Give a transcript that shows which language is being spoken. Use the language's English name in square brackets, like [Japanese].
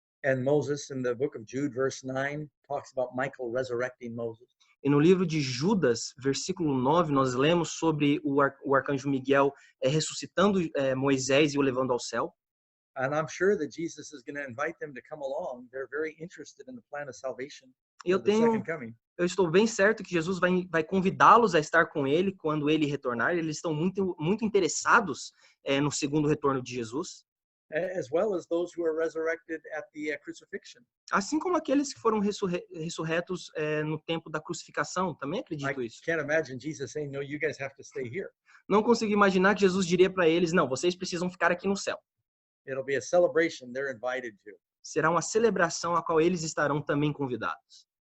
[English] And Moses in the book of Jude verse 9 talks about Michael resurrecting Moses. [Portuguese] E no livro de Judas, versículo 9, nós lemos sobre o arcanjo Miguel ressuscitando Moisés e o levando ao céu. [English] And I'm sure that Jesus is going to invite them to come along. They're very interested in the plan of salvation. [Portuguese] Eu estou bem certo que Jesus vai convidá-los a estar com ele quando ele retornar. Eles estão muito interessados no segundo retorno de Jesus. [English] As well as those who are resurrected at the crucifixion. [Portuguese] Assim como aqueles que foram ressurretos no tempo da crucificação, também acredito isso. [English] I can't imagine Jesus saying, "No, you guys have to stay here." [Portuguese] Não consigo imaginar que Jesus diria para eles, não, vocês precisam ficar aqui no céu. [English] It'll be a celebration they're invited to. [Portuguese] Será uma celebração a qual eles estarão também convidados.